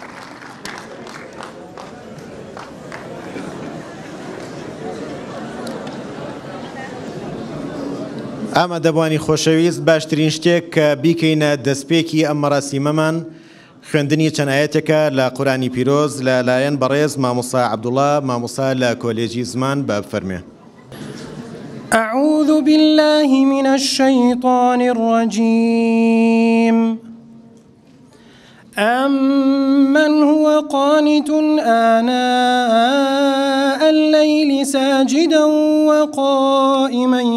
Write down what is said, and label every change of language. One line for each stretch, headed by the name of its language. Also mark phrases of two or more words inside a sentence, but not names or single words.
Central Kurdish: ئامادەبوانی خۆشەویست باشترین شتێک کە بیکەینە دەستپێکی ئەم مەراسیمەمان خوێندنی چەند ئایەتێکە لە قورئانی پیرۆز لەلایەن بەڕێز مامۆستا عەبدوڵڵا مامۆستا لە کۆلێجی زمان بە بفەرمێ.
Arabic: أعوذ بالله من الشيطان الرجيم أمن هو قانت آناء الليل ساجدا وقائما